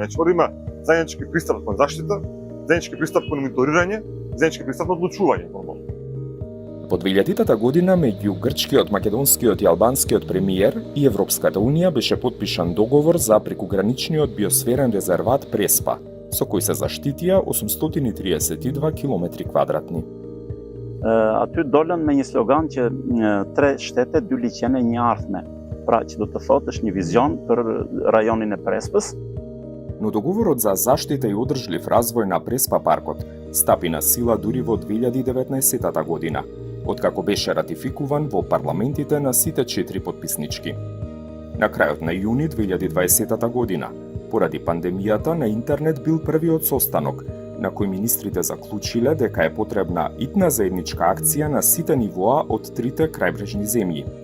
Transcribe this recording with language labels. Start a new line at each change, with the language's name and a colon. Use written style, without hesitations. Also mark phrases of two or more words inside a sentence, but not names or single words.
Macedonian: Значи, има заеднички пристап кон заштита, заеднички пристап кон мониторирање, заеднички пристап на одлучување нормално. По 2000 година меѓу грчкиот, македонскиот и албанскиот премиер и Европската унија беше подпишан договор за прекуграничниот биосферен резерват Преспа, со кој се заштитија 832 километри квадратни.
Albanian: Aty dolën me një slogan që 3 shtete, 2 liçene, 1 ardhme. Pra që do të thotë është një vizion për rajonin e Prespës.
Macedonian: Но договорот за заштита и одржлив развој на Преспа паркот стапи на сила дури во 2019 година, откако беше ратификуван во парламентите на сите 4 подписнички. На крајот на јуни 2020 година, поради пандемијата, на интернет бил првиот состанок, на кој министрите заклучиле дека е потребна итна заедничка акција на сите нивоа од трите крајбрежни земји.